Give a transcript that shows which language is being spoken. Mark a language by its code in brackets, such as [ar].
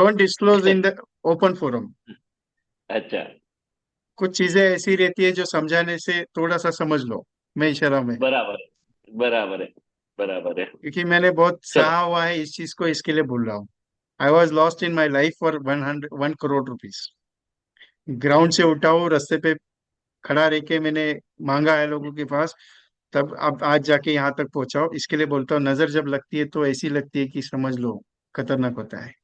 [en] Don't disclose in the open forum. [hi] अच्छा. कुछ चीजें ऐसी रहती है जो समझाने से थोड़ा सा समझ लो, मैं इशारा में. [mr] बराबर आहे, बराबर आहे, बराबर आहे. [hi] क्योंकि मैंने बहुत चलो. सहा हुआ है इस चीज को, इसके लिए बोल रहा हूँ. [en] I was lost in my life for 1 crore rupees. [hi] Ground से उठा हूँ, रास्ते पे खड़ा रह के मैंने मांगा है लोगों के पास, तब अब आज जाके यहाँ तक पहुंचा हूँ. इसके लिए बोलता हूँ, नजर जब लगती है तो ऐसी लगती है कि समझ लो खतरनाक होता है.